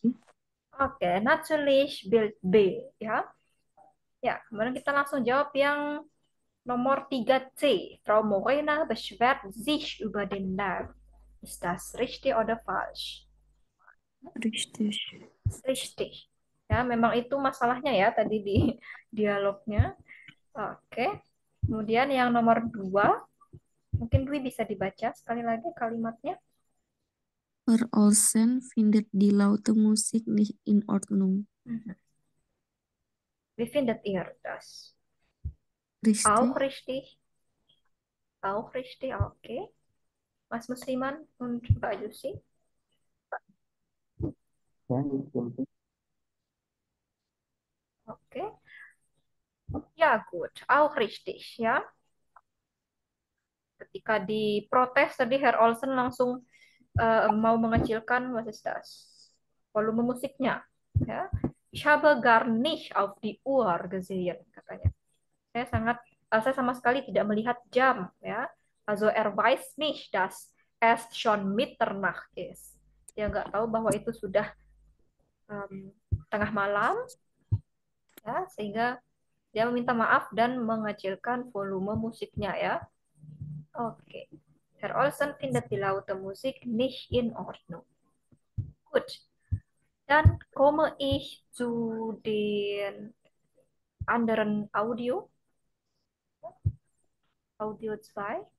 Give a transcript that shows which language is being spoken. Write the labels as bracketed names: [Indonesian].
[German] B. Oke, natürlich Bild B. Ya, ya. [Indonesian] Kemudian kita langsung jawab yang nomor 3C. [German] Frau Morena beschwert sich über den Lärm. Ist das richtig oder falsch? Richtig. Richtig. [Indonesian] Ya, memang itu masalahnya ya tadi di dialognya. Oke. Kemudian yang nomor 2, mungkin Dwi bisa dibaca sekali lagi kalimatnya. [German] Herr Olsen findet die laute Musik nicht in Ordnung. Mhm. Wie findet ihr das? Richtig. Auch richtig. Auch richtig, oke. Mas Musliman und Mbak Yusi. [Indonesian] Ya, itu. [German] Oke. Ja, gut. Auch richtig, ya. [Indonesian] Ketika diprotes tadi Herr Olsen langsung mau mengecilkan [German] was ist das? [Indonesian] Volume musiknya, ya. [German] Ich habe gar nicht auf die Uhr gesehen, katanya. [Indonesian] Saya sama sekali tidak melihat jam, ya. [German] Also er weiß nicht, dass es schon Mitternacht ist. [Indonesian] Dia nggak tahu bahwa itu sudah um, tengah malam, ya, sehingga dia meminta maaf dan mengecilkan volume musiknya, ya. Oke. [German] Herr Olsen findet die laute Musik nicht in Ordnung. Gut. Dann komme ich zu den anderen Audio. Audio 2.